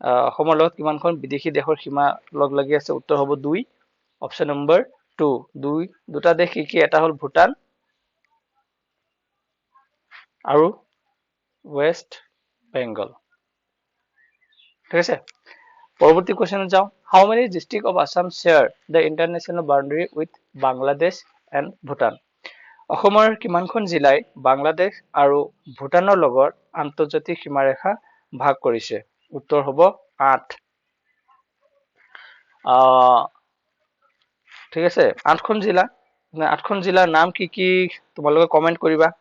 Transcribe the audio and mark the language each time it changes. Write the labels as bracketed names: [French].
[Assamese] অসমৰ লগত কিমানখন বিদেশী দেশৰ সীমা লগ লাগি আছে? উত্তৰ হ'ব 2। Option number 2। দুটা দেশ কি কি? এটা হ'ল ভূটান আৰু ৱেষ্ট বেংগল। ঠিক আছে। পৰৱৰ্তী কুৱেশ্যনত যাওঁ। [English] How many districts of Assam share the international boundary with Bangladesh and Bhutan? [Assamese] অসমৰ কিমানখন জিলাই বাংলাদেশ আৰু ভূটানৰ লগত আন্তৰ্জাতিক সীমাৰেখা ভাগ কৰিছে? উত্তৰ হ'ব 8। ঠিক আছে, 8খন জিলা। 8খন জিলাৰ নাম কি কি তোমালোকে কমেন্ট কৰিবা।